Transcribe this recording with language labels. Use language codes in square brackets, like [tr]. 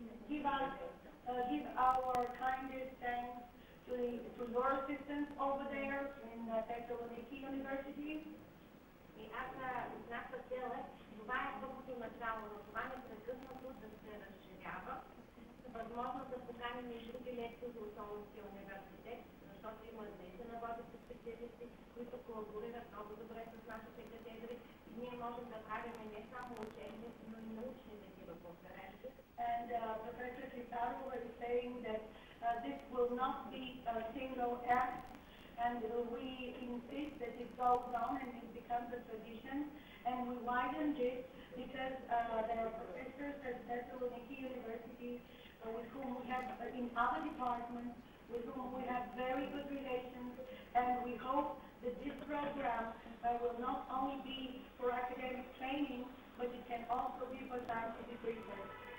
[en] give our kindest thanks to your assistants over there in Thessaloniki University. [bg] И аз нашата цел е, това е първото начало, но това непрекъснато да се разширява. Възможно да поканим и други лекции за Солунския университет, защото има наистина водещи специалисти, които колаборират много добре с нашите катедри. И ние можем да правим не само учебни, но и научни такива конференции. [en] And Professor Kitarova is saying that this will not be a single act, and we insist that it goes on and it becomes a tradition, and we widen this because there are professors at Thessaloniki University with whom we have, in other departments, with whom we have very good relations, and we hope that this program will not only be for academic training, but it can also be for scientific research.